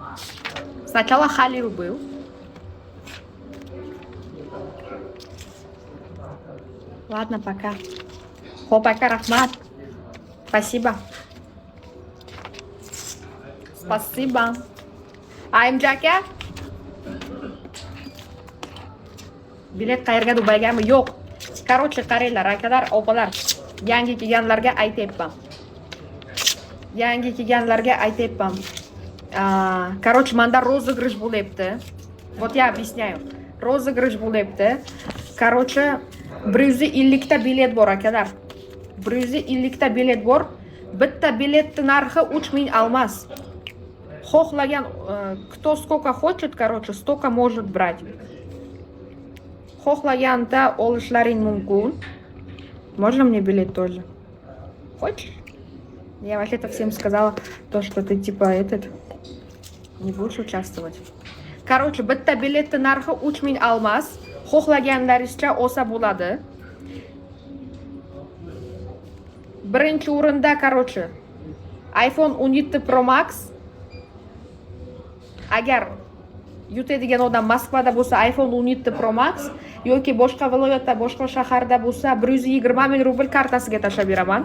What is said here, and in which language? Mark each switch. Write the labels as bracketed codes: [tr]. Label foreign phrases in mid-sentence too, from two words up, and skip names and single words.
[ru] Сначала Халил был. Ладно, пока. [uz] Хоп, ака, рахмат. Спасибо. [ru] Спасибо. Аймджака? [uz] Bilet qayerga, Dubaygami? Yo'q. Короче, qaranglar, akalar, opalar. Yangi kelganlarga aytayapman. Короче, manda розыгрыш bo'lyapti. Вот я объясняю. Розыгрыш bo'lyapti. Короче, 150 ta bilet bor, akalar. 150 ta bilet bor. Bitta biletning narxi 3000 almas. Xohlagan, [ru] кто сколько хочет, короче, столько может брать. [uz] Xohlaganda olishlaring mumkin. [ru] Можно мне билет тоже? Хочешь? Я вообще-то всем сказала то, что ты типа не будешь участвовать. Короче, [uz] bitta biletning narxi 3000 almas. Xohlaganlaringizcha olsa bo'ladi. Birinchi o'rinda, короче, iPhone 17 Pro Max. Agar yutadigan odam Moskvada bo'lsa iPhone 17 Pro Max yoki boshqa viloyatda, boshqa shaharda bo'lsa 120 ming rubl kartasiga tashlab beraman.